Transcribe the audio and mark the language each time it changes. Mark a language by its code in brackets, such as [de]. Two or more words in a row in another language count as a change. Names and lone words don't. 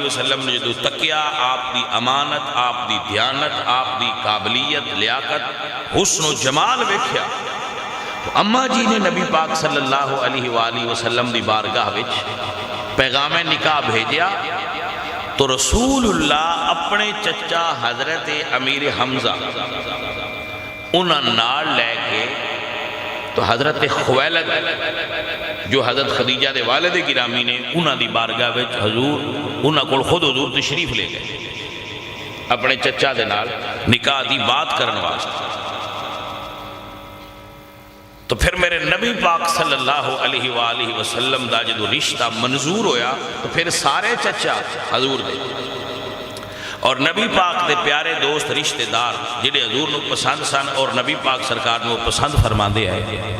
[pa] وسلم نے جو تکیا، آپ دی امانت، آپ دی دیانت، آپ دی قابلیت، لیاقت، حسن و جمال ویکھیا، تو اماں جی نے نبی پاک [ar] صلی اللہ علیہ وآلہ وسلم [pa] دی بارگاہ وچ پیغام نکاح بھیجیا، تو رسول اللہ اپنے چچا حضرت امیر حمزہ انہاں نال لے کے، تو حضرت خویلد جو حضرت خدیجہ دے والد گرامی نے انہاں دی بارگاہ وچ حضور انہاں کول خود حضور تشریف لے گئے اپنے چچا دے نال نکاح دی بات کرن واسطے۔ تو پھر میرے نبی پاک [ar] صلی اللہ علیہ وآلہ وسلم [pa] دا جدو رشتہ منظور ہویا، تو پھر سارے چچا حضور دے اور نبی پاک دے پیارے دوست رشتہ دار جڑے حضور نو پسند سن اور نبی پاک سرکار نو پسند فرما دے آئے،